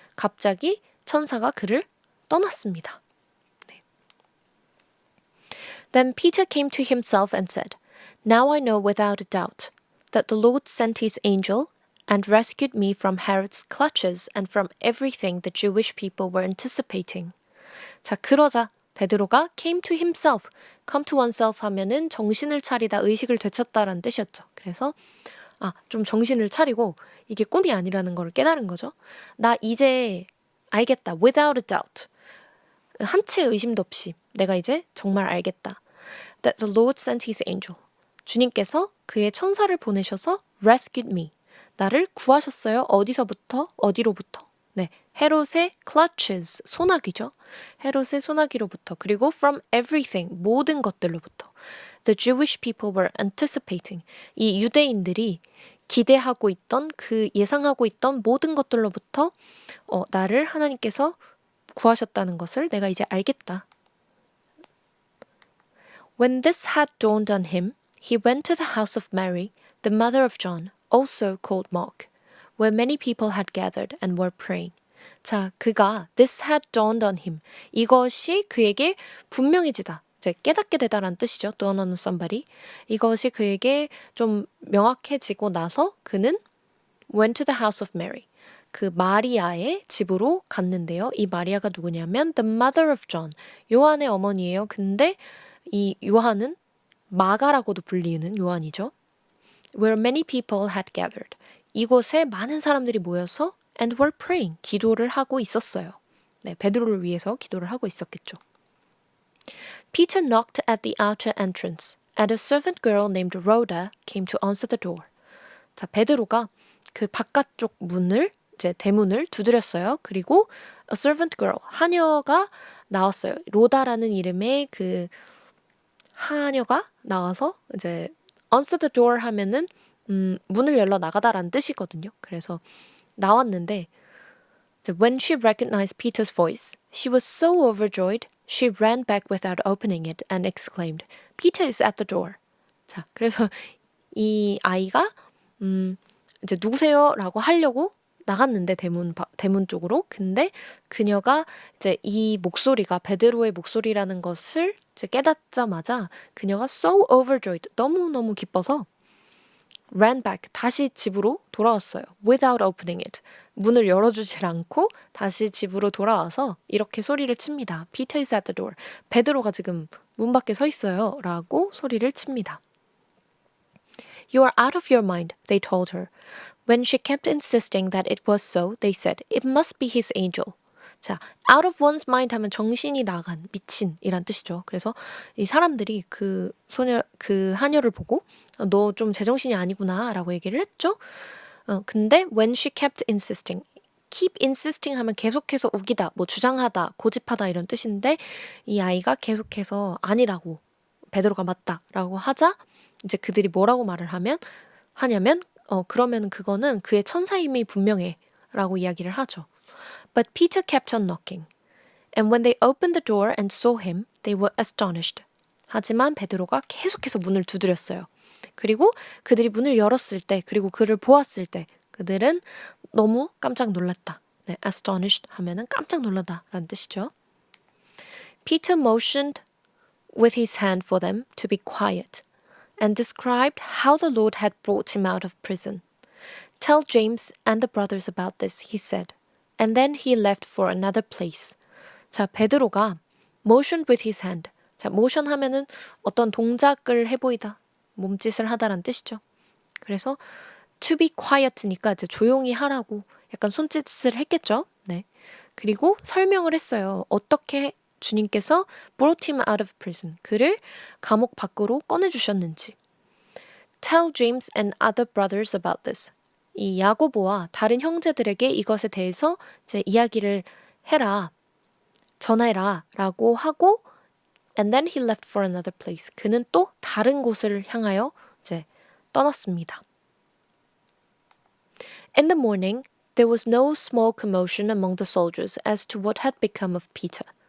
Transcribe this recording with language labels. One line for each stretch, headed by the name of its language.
Korean: 갑자기 천사가 그를 떠났습니다. 네.
English: Then Peter came to himself and said, Now I know without a doubt that the Lord sent his angel and rescued me from Herod's clutches and from everything the Jewish people were anticipating.
Korean: 자, 그러자 베드로가
English: came to himself, come to oneself
Korean: 하면은 정신을 차리다, 의식을 되찾다라는 뜻이었죠. 그래서 좀 정신을 차리고 이게 꿈이 아니라는 걸 깨달은 거죠. 나 이제 알겠다.
English: Without a doubt.
Korean: 한 채의 의심도 없이 내가 이제 정말 알겠다.
English: That the Lord sent his angel.
Korean: 주님께서 그의 천사를 보내셔서
English: rescued me.
Korean: 나를 구하셨어요. 어디서부터? 어디로부터? 네, 헤롯의 clutches, 소나기죠. 헤롯의 소나기로부터. 그리고
English: from everything,
Korean: 모든 것들로부터.
English: The Jewish people were anticipating.
Korean: 이 유대인들이 기대하고 있던, 예상하고 있던 모든 것들로부터 나를 하나님께서 구하셨다는 것을 내가 이제 알겠다.
English: When this had dawned on him, he went to the house of Mary, the mother of John, also called Mark, where many people had gathered and were praying. 자, this had dawned on him.
Korean: 이것이 그에게 분명해지다. 이제 깨닫게 되다라는 뜻이죠.
English: dawn on somebody.
Korean: 이것이 그에게 좀 명확해지고 나서 그는
English: went to the house of Mary.
Korean: 그 마리아의 집으로 갔는데요. 이 마리아가 누구냐면
English: the mother of John.
Korean: 요한의 어머니예요. 근데 이 요한은 마가라고도 불리는 요한이죠.
English: Where many people had gathered.
Korean: 이곳에 많은 사람들이 모여서
English: and were praying.
Korean: 기도를 하고 있었어요. 네, 베드로를 위해서 기도를 하고 있었겠죠.
English: Peter knocked at the outer entrance, and a servant girl named Rhoda came to answer the door.
Korean: 자, 베드로가 그 바깥쪽 문을, 이제 대문을 두드렸어요. 그리고
English: a servant girl,
Korean: 하녀가 나왔어요. 로다라는 이름의 그 하녀가 나와서 이제
English: answer the door
Korean: 하면은 문을 열러 나가다라는 뜻이거든요. 그래서 나왔는데
English: when she recognized Peter's voice, she was so overjoyed, she ran back without opening it and exclaimed, Peter is at the door.
Korean: 자, 그래서 이 아이가 이제 누구세요? 라고 하려고 나갔는데 대문 쪽으로. 근데 그녀가 이제 이 목소리가 베드로의 목소리라는 것을 이제 깨닫자마자 그녀가
English: so overjoyed,
Korean: 너무너무 기뻐서
English: ran back,
Korean: 다시 집으로 돌아왔어요.
English: Without opening it.
Korean: 문을 열어주질 않고 다시 집으로 돌아와서 이렇게 소리를 칩니다.
English: Peter is at the door.
Korean: 베드로가 지금 문 밖에 서 있어요. 라고 소리를 칩니다.
English: You are out of your mind, they told her. When she kept insisting that it was so, they said, it must be his angel.
Korean: 자,
English: out of one's mind
Korean: 하면 정신이 나간, 미친이란 뜻이죠. 그래서 이 사람들이 그 하녀를 보고 너 좀 제정신이 아니구나 라고 얘기를 했죠. 근데
English: when she kept insisting, keep insisting
Korean: 하면 계속해서 우기다, 뭐 주장하다, 고집하다 이런 뜻인데 이 아이가 계속해서 아니라고 베드로가 맞다라고 하자 이제 그들이 뭐라고 말을 하냐면 그러면 그거는 그의 천사임이 분명해라고 이야기를 하죠.
English: But Peter kept on knocking. And when they opened the door and saw him, they were astonished.
Korean: 하지만 베드로가 계속해서 문을 두드렸어요. 그리고 그들이 문을 열었을 때, 그리고 그를 보았을 때 그들은 너무 깜짝 놀랐다. 네, astonished 하면은 깜짝 놀라다라는 뜻이죠.
English: Peter motioned with his hand for them to be quiet and described how the Lord had brought him out of prison. Tell James and the brothers about this, he said. And then he left for another place.
Korean: 자, 베드로가
English: motioned with his hand.
Korean: 자, motion 하면은 어떤 동작을 해보이다, 몸짓을 하다라는 뜻이죠. 그래서
English: to be quiet
Korean: 니까 이제 조용히 하라고 약간 손짓을 했겠죠. 네. 그리고 설명을 했어요. 어떻게 주님께서
English: brought him out of prison.
Korean: 그를 감옥 밖으로 꺼내주셨는지.
English: Tell James and other brothers about this.
Korean: 이 야고보와 다른 형제들에게 이것에 대해서 이제 이야기를 해라. 전해라 라고 하고
English: and then he left for another place.
Korean: 그는 또 다른 곳을 향하여 이제 떠났습니다.
English: In the morning, there was no small commotion among the soldiers as to what had become of Peter.